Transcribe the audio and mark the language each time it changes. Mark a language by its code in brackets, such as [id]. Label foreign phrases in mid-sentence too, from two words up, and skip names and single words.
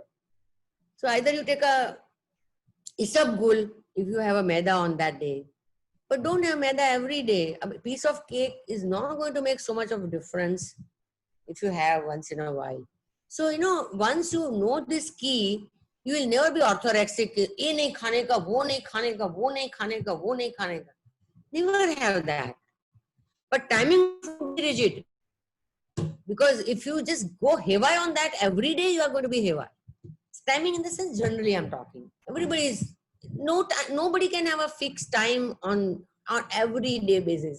[en] So either you take a isabgul if you have a maida on that day, but don't have maida every day. A piece of cake is not going to make so much of a difference if you have once in a while. So, you know, once you know this key, you will never be orthorexic. [hi] ये नहीं खाने का, वो नहीं खाने का, वो नहीं खाने का, वो नहीं खाने का. [en] Never have that. But timing should be rigid. Because if you just go haywire on that every day, you are going to be haywire. Timing in the sense, generally I'm talking. Nobody can have a fixed time on everyday basis.